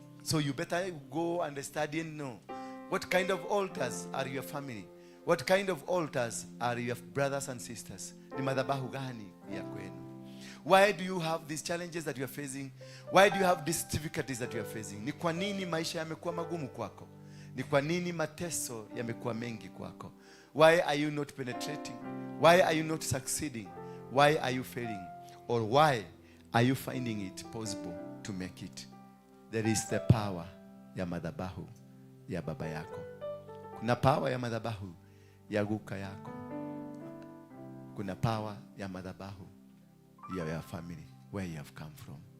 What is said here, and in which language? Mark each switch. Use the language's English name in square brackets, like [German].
[English] So you better go and study and know what kind of altars are your family, what kind of altars are your brothers and sisters. [Swahili] Ni madhabahu gani ya kwenu? [English] Why do you have these challenges that you are facing? Why do you have these difficulties that you are facing? [Swahili] Ni kwa nini maisha yamekuwa magumu kwako? Ni kwa nini mateso yamekuwa mengi kwako? [English] Why are you not penetrating? Why are you not succeeding? Why are you failing? Or why are you finding it possible to make it? There is the power [Swahili] ya madhabahu ya baba yako. Kuna power ya madhabahu ya Guka yako. Kuna power ya madhabahu ya [English] your family, where you have come from.